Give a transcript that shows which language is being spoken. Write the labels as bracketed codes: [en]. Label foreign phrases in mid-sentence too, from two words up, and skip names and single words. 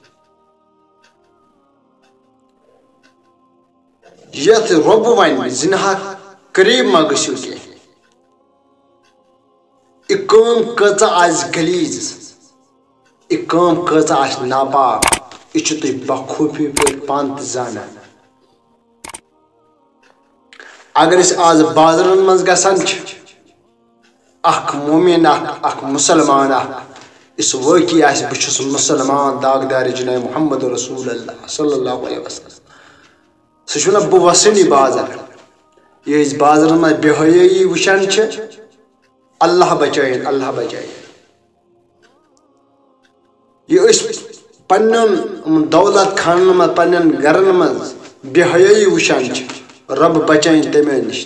[ks] یتھ رب ون زنہ قریب ما گژھِو کینٛہہ، یہ کٲم کۭژاہ آسہِ غلیظ، یہ کٲم کۭژاہ آسہِ ناپاک، یہ چھُ تُہۍ بخوٗبی پٲٹھۍ پانہٕ تہِ زانان۔ اگر أسۍ آز بازرن منٛز گژھان چھِ، اکھ مومن اکھ مسلمان اس واقعی آسہِ بہٕ چھُس مسلمان داغدار جناب محمد [ar] رسول اللہ صلی اللہ علیہ وسلم، [ks] سُہ چھُ ونان بہٕ وسنی بازر۔ یہ أسۍ بازرن منٛز بے حیٲیی وٕچھان چھِ، اللہ بچٲیِن اللہ بچٲیِن۔ یہ أسۍ پنن دولت خانن منٛز پنن گرن منٛز بے حیٲیی وٕچھان چھِ، رب بچٲیِن تمے نش۔